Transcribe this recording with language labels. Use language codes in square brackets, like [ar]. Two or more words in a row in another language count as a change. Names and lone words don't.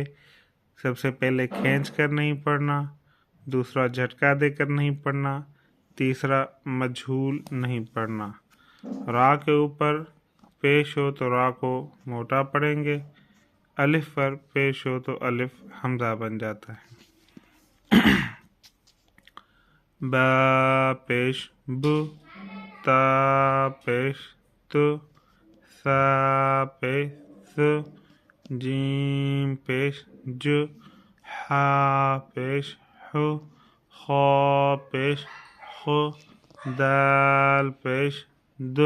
[ur] سب سے پہلے کھینچ کر نہیں پڑھنا، دوسرا جھٹکا دے کر نہیں پڑھنا، تیسرا مجہول نہیں پڑھنا۔ را کے اوپر پیش ہو تو را کو موٹا پڑھیں گے، الف پر پیش ہو تو الف حمزہ بن جاتا ہے۔ با پیش ب، تا پیش ت، سا پیش س، جیم پیش ج، حا پیش ح، خا پیش خ، دال پیش د،